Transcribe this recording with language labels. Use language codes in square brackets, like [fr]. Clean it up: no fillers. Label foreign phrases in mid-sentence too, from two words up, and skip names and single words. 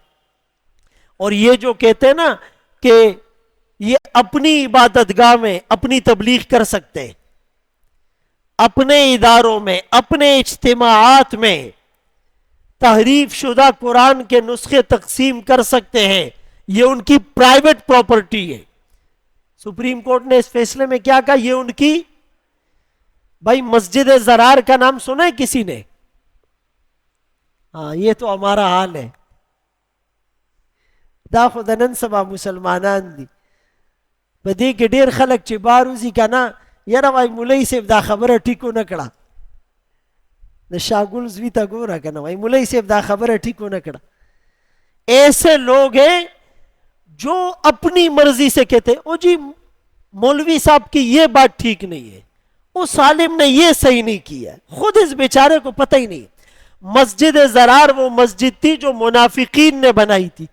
[ur] اور یہ جو کہتے ہیں نا کہ یہ اپنی عبادت گاہ میں اپنی تبلیغ کر سکتے ہیں، اپنے اداروں میں، اپنے اجتماعات میں تحریف شدہ قرآن کے نسخے تقسیم کر سکتے ہیں، یہ ان کی پرائیویٹ پراپرٹی ہے۔ سپریم کورٹ نے اس فیصلے میں کیا کہا؟ یہ ان کی، بھائی مسجد زرار کا نام سنا ہے کسی نے؟ ہاں، یہ تو ہمارا حال ہے، [ps] دا خودنن سبا مسلمانان دی بدی کے ډیر خلق چې باروزی کنا یاره وای مولوی صاحب دا خبره ټیکو نه کړه، د شاګل زوی ته ګوره کنه، وای مولوی صاحب دا خبره ټیکو نه کړه۔ [ur] ایسے لوگ ہیں جو اپنی مرضی سے کہتے ہیں او جی مولوی صاحب کی یہ بات ٹھیک نہیں ہے، اس عالم نے یہ صحیح نہیں کیا، خود اس بیچارے کو پتہ ہی نہیں۔ مسجد زرار وہ مسجد تھی جو منافقین نے بنائی تھی۔